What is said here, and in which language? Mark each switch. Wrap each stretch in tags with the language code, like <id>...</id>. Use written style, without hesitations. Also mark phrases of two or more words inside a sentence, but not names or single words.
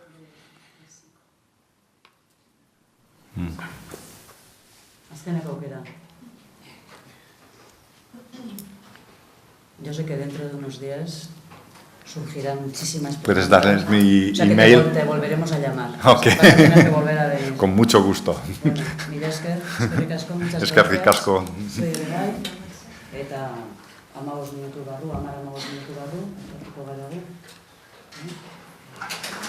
<es>Yo sé que dentro de unos días surgirán muchísimas preguntas. Puedes darles mi email. Te volveremos a llamar. Ok. Para tener que volver a venir. Con mucho gusto. Bueno, mire,</es> <eu>eskerrik asko,</eu> <es>muchas gracias.</es> <eu>Eskerrik asko. Soy Rai, eta 15 minutu barru, 10-15 minutu barru, etorriko gara gu.</eu>